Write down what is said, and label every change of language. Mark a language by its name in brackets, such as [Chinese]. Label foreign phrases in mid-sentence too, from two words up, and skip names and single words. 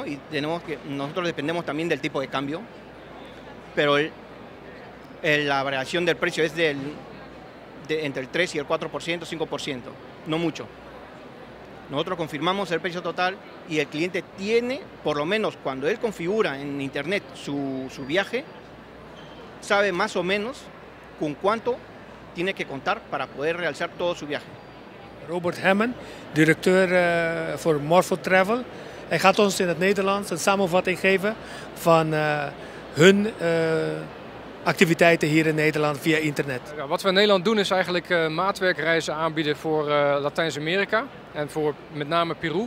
[Spanish] Y nosotros dependemos también del tipo de cambio, pero la variación del precio es entre el 3 y el 4%, 5%, no mucho. Nosotros confirmamos el precio total y el cliente tiene, por lo menos cuando él configura en internet su viaje, sabe más o menos con cuánto tiene que contar para poder realizar todo su viaje. [Dutch] Robert Hemmen, directeur voor Morpho Travel. Hij gaat ons in het Nederlands een samenvatting geven van hun activiteiten hier in Nederland via internet. Ja, wat we in Nederland doen is eigenlijk maatwerkreizen aanbieden voor Latijns-Amerika en voor met name Peru.